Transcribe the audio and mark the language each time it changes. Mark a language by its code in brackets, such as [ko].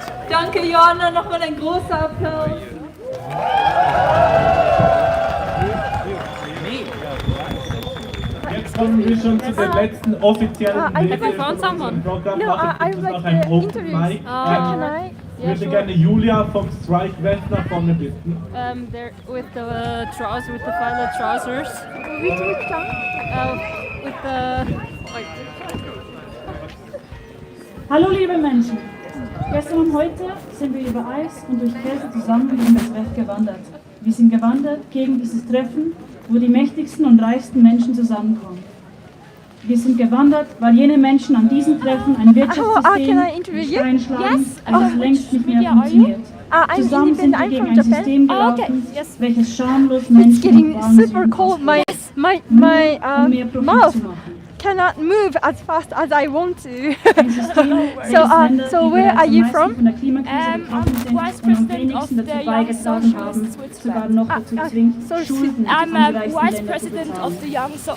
[de] Danke, Johanna, nochmal ein großer Applaus. Jetzt kommen wir schon zu den letzten offiziellen Programm. [en] No, I would like the interviews. [de] Ich würde gerne Julia vom Strike West nach vorne bitten. [en] They're with the trousers, with the violet trousers. Which town? With the [de] Hallo liebe Menschen! Gestern und heute sind wir über Eis und durch Kälte zusammen gegen das WEF gewandert. Wir sind gewandert gegen dieses Treffen, wo die mächtigsten und reichsten Menschen zusammenkommen. Wir sind gewandert, weil jene Menschen an diesem Treffen ein Wirtschaftssystem einschlagen, das längst nicht mehr funktioniert. Zusammen sind wir gegen ein System gelaufen, welches schamlos Menschen und Frauen [en] My mouth cannot move as fast as I want to. So where are you from? I'm vice president of the Young Socialists Switzerland. I'm I'm vice president of the Young